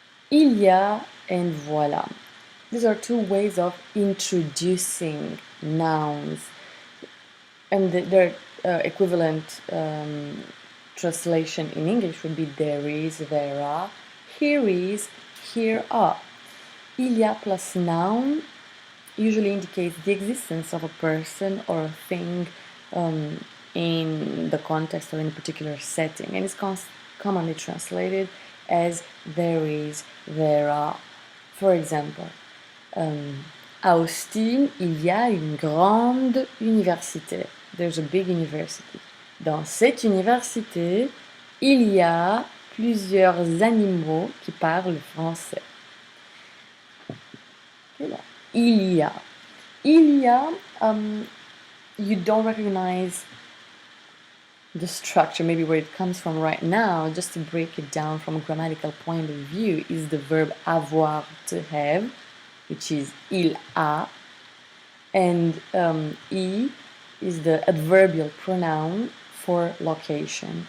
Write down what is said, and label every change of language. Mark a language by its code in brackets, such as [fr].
[en] Il y a and voilà. These are two ways of introducing nouns, and their equivalent translation in English would be there is, there are, here is, here are. Il y a plus noun usually indicates the existence of a person or a thing in the context of any particular setting, and it's commonly translated as there is, there are. For example, [fr] à Austin, il y a une grande université. [en] There's a big university. [fr] Dans cette université, il y a plusieurs animaux qui parlent français. Okay, il y a. [en] Il y a, you don't recognize the structure, maybe where it comes from right now. Just to break it down from a grammatical point of view, is the verb avoir, to have, which is il a, and I is the adverbial pronoun for location.